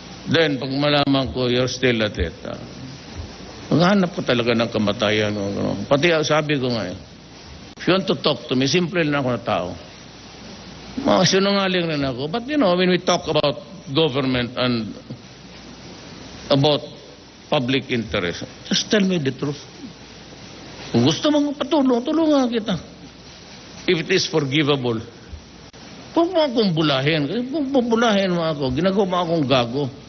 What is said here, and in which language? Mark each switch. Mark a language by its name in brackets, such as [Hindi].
[English] Then, [Filipino] pag malaman ko, [English] you're still at it. [Filipino] Maghanap ko talaga ng kamatayan. Pati sabi ko nga, [English] if you want to talk to me, [Filipino] simple lang ako na tao. Mga sinungaling rin ako. [English] But you know, when we talk about government and about public interest, just tell me the truth. [Filipino] Kung gusto mong patulong, tulungan kita. [English] If it is forgivable. [Filipino] Huwag mo akong bulahin. Kung bubulahin mo ako, ginagawa mo akong gago.